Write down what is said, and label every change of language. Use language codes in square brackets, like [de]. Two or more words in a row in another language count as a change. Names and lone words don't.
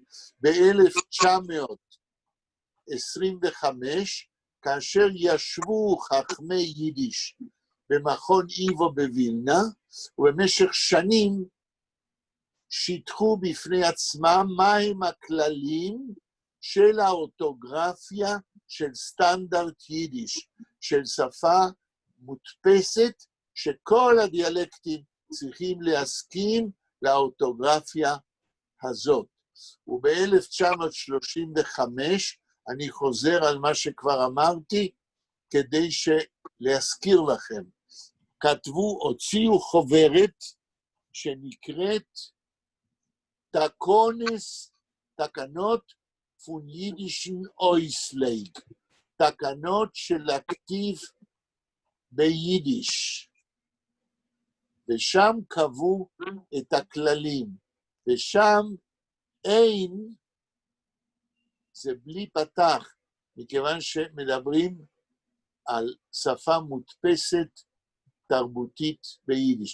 [he] ב-1925, כאשר ישבו חכמי יידיש במכון איבו בווילנה, ובמשך שנים שיתחו בפני עצמם מהם הכללים של האורתוגרפיה של סטנדרט יידיש, של שפה מודפסת, שכל הדיאלקטים צריכים להסכים לאורתוגרפיה הזאת. וב-1935, אני חוזר על מה שכבר אמרתי, כדי להזכיר לכם. הוציאו חוברת שנקראת [yi] תקנות פון יידישן אויסלייג, [he] תקנות של הכתיב ביידיש. ושם קבעו את הכללים, ושם אין, זה בלי פתח, מכיוון שמדברים על שפה מודפסת תרבותית ביידיש.